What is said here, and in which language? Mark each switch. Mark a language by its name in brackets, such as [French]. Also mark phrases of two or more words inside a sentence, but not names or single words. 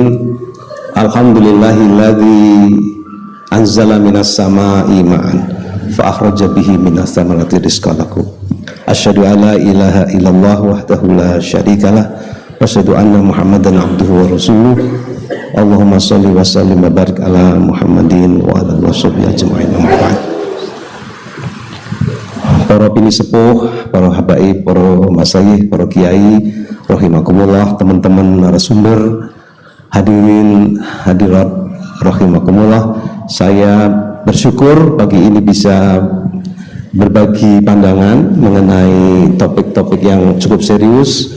[Arabic] الحمد لله الذي أنزل من السماء ماء فأخرج به من الثمرات رزقا لكم. أشهد أن لا إله إلا الله وحده لا شريك له وأشهد أن محمدا عبده ورسوله. اللهم صل وسلم وبارك على محمد وعلى صحبه أجمعين. [Indonesian] Para bini sepuh, para habaib, para masyayikh, para kiai, rahimakumullah, teman-teman narasumber, hadirin hadirat rahimakumullah. Saya bersyukur pagi ini bisa berbagi pandangan mengenai topik-topik yang cukup serius.